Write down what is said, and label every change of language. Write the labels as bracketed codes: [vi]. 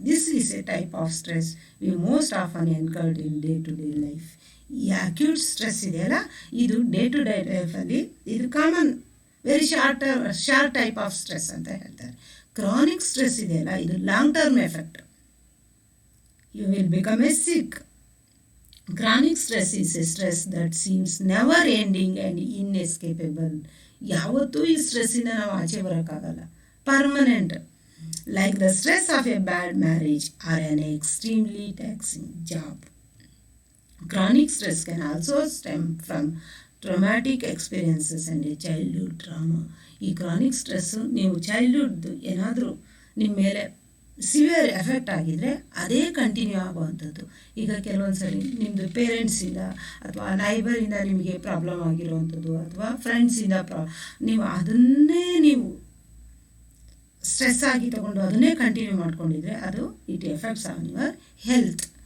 [en] This is a type of stress we most often incurred in day to day life. [kn] ಈ acute stress ಇದೆಯಲ್ಲ, ಇದು day to day ಲೈಫಲ್ಲಿ ಇದು common, [en] very short type of stress [kn] ಅಂತ ಹೇಳ್ತಾರೆ. Chronic stress ಇದೆಯಲ್ಲ, ಇದು long term effect. [en] You will become a sick. Chronic stress is a stress that seems never ending and inescapable. [kn] ಯಾವತ್ತೂ ಈ ಸ್ಟ್ರೆಸ್ಸಿಂದ ನಾವು ಆಚೆ ಬರೋಕ್ಕಾಗಲ್ಲ, permanent. [en] Like the stress of a bad marriage or an extremely taxing job. Chronic stress can also stem from traumatic experiences and a childhood trauma. [kn] ಈ chronic stress ನೀವು ಚೈಲ್ಡ್ಹುಡ್ದು ಏನಾದರೂ ನಿಮ್ಮ ಮೇಲೆ ಸಿವಿಯರ್ ಎಫೆಕ್ಟ್ ಆಗಿದರೆ ಅದೇ ಕಂಟಿನ್ಯೂ ಆಗುವಂಥದ್ದು. ಈಗ ಕೆಲವೊಂದು ಸರಿ ನಿಮ್ಮದು ಪೇರೆಂಟ್ಸಿಂದ ಅಥವಾ ನೈಬರಿಂದ ನಿಮಗೆ ಪ್ರಾಬ್ಲಮ್ ಆಗಿರುವಂಥದ್ದು ಅಥವಾ ಫ್ರೆಂಡ್ಸಿಂದ ನೀವು ಅದನ್ನೇ ನೀವು ಸ್ಟ್ರೆಸ್ ಆಗಿ ತೊಗೊಂಡು ಅದನ್ನೇ ಕಂಟಿನ್ಯೂ ಮಾಡ್ಕೊಂಡಿದ್ರೆ ಅದು [en] It effects on your health.